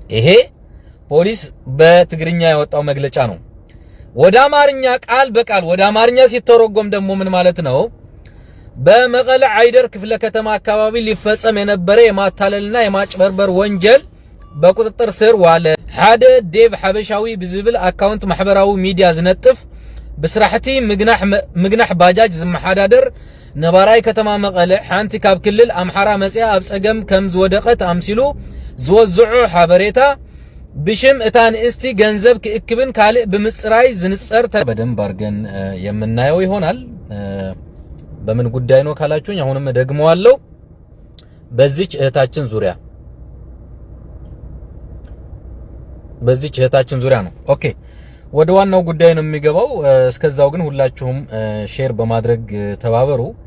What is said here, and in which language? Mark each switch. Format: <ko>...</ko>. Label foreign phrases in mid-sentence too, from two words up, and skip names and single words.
<am>ይሄ ፖሊስ በትግርኛ ያወጣው መግለጫ ነው። ወደ አማርኛ ቃል በቃል ወደ አማርኛ ሲተረጎም ደግሞ ምን ማለት ነው? በመቀለ አይደር ክፍለ ከተማ አካባቢ ሊፈጸም የነበረ የማታለልና የማጭበርበር ወንጀል በቁጥጥር ስር ዋለ።</am> <ti>ሓደ ዴቭ ሐበሻዊ ብዝብል አካውንት ማህበራዊ ሚዲያ ዝነጥፍ ብስራሕቲ ምግናሕ ባጃጅ ዝመሓዳደር ነባራይ ከተማ መቀለ ሓንቲ ካብ ክልል አምሓራ መጽያ ኣብ ጸገም ከም ዝወደቀት አምሲሉ ዝወዝዑ ሓበሬታ ብሽም እታ ንእስቲ ገንዘብ ክእክብን ካልእ ብምጽራይ ዝንጸር</ti> <am>በደንብ አድርገን የምናየው ይሆናል። በምን ጉዳይ ነው ካላችሁኝ አሁንም ደግመዋለሁ። በዚች እህታችን ዙሪያ ነው። ኦኬ ወደ ዋናው ጉዳይ ነው የሚገባው። እስከዛው ግን ሁላችሁም ሼር በማድረግ ተባበሩ።</am>